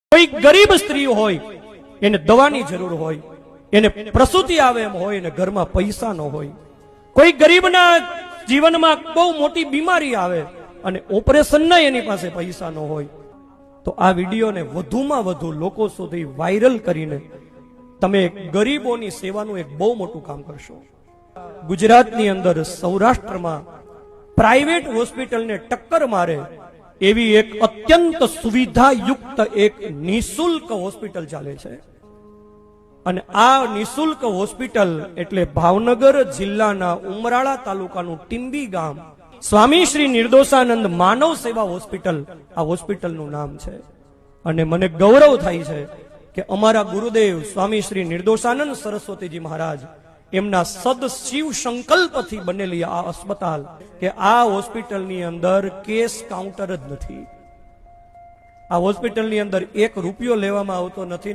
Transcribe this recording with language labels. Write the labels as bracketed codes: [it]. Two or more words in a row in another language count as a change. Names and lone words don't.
[gu] કોઈ ગરીબ સ્ત્રી હોય એને દવાની જરૂર હોય, એને પ્રસૂતિ આવે એમ હોય ને ઘરમાં પૈસા ન હોય, કોઈ ગરીબના જીવનમાં બહુ મોટી બીમારી આવે અને ઓપરેશન ના એની પાસે પૈસા ન હોય, તો આ વિડિયોને વધુમાં વધુ લોકો સુધી વાયરલ કરીને તમે ગરીબોની સેવાનું એક બહુ મોટું કામ કરશો। ગુજરાતની અંદર સૌરાષ્ટ્રમાં [en] private hospital [gu] ને ટક્કર મારે એવી એક અત્યંત સુવિધાયુક્ત એક નિઃશુલ્ક હોસ્પિટલ ચાલે છે અને આ નિઃશુલ્ક હોસ્પિટલ એટલે ભાવનગર જિલ્લાના ઉમરાળા તાલુકાનું ટીંબી ગામ સ્વામી શ્રી નિર્દોષાનંદ માનવ સેવા હોસ્પિટલ આ હોસ્પિટલનું નામ છે। અને મને ગૌરવ થાય છે કે અમારા ગુરુદેવ સ્વામી શ્રી નિર્દોષાનંદ સરસ્વતીજી મહારાજ એમના સદ શિવ સંકલ્પથી બનેલી આ अस्पताल કે આ હોસ્પિટલની અંદર [en] case counter [gu] જ નથી। આ હોસ્પિટલની અંદર એક રૂપિયો લેવામાં આવતો નથી।